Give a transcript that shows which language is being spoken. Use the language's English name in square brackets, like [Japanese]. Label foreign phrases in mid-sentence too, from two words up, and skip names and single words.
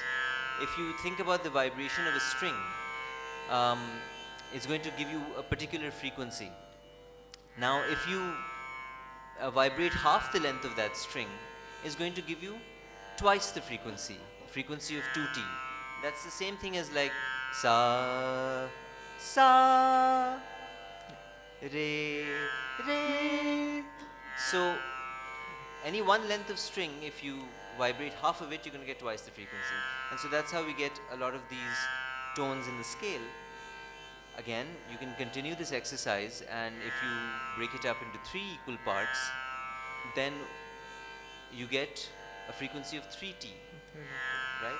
[English] If you think about the vibration of a string, it's going to give you a particular frequency. Now, if you vibrate half the length of that string, is going to give you twice the frequency of 2t. That's the same thing as like sa, sa, re, re. So any one length of string, if you vibrate half of it, you're going to get twice the frequency. And so that's how we get a lot of these tones in the scale. Again, you can continue this exercise, and if you break it up into 3 equal parts, then you get a frequency of 3t, right?